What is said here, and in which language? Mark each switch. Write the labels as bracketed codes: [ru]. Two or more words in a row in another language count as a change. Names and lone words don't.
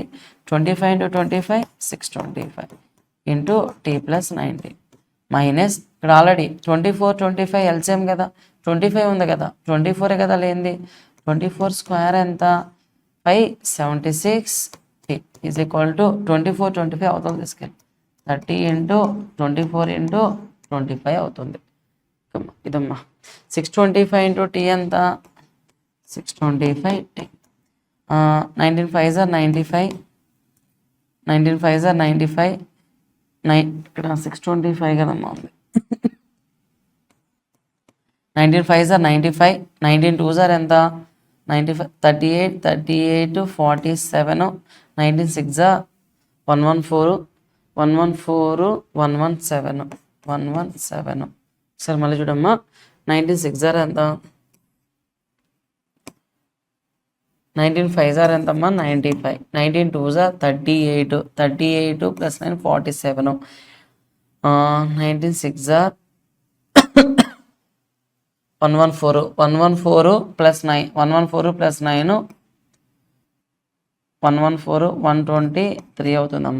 [te] 25 × 25 625 × t+19 మైనస్ ఇక్కడ ఆల్రెడీ 24 25 ఎల్సిఎం కదా, 25 ఉంది కదా, 24 కదా లేనిది. 24 స్క్వేర్ ఎంత? 576 = 24 25 అవుతుంది తీసుకెళ్ళి 30 × 24 × 25 అవుతుంది. ఇదమ్మా 625 × t ఎంత? [en] 625t. 19 5s are 95, 19 5s are 95, [te] ఇక్కడ 625 కదమ్మా ఉంది. [en] 19 5s are 95, 19 2s are ఎంత? 95 38 38 47, 19 6s are 114 114 117 117. [te] సరే మళ్ళీ చూడమ్మా, [en] 19 6s are [te] ఎంత? [en] 19 5s are [te] ఎంతమ్మా? [en] 95, 19 2s are 38 38 + 9 47, 19 6s are 114 114 + 9 114 + 9 114 123 అవుతుందమ్మా.